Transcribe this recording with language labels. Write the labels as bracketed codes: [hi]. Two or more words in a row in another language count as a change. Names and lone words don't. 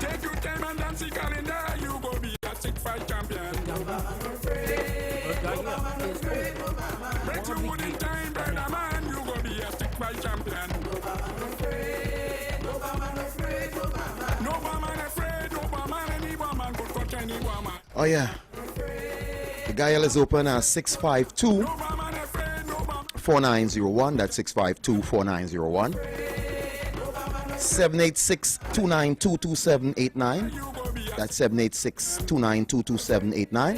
[en] Take your time and dance the calendar, you go be a stick fight champion. No man afraid, no man afraid, no man. Break your wood in time, brother man, you go be a stick fight champion. No man afraid, no man afraid, no man. No man afraid, no man, any woman could touch any woman. Oh yeah. The dial is open at 652 4901. That's 652 4901. 786 292 2789. That's 786 292 2789.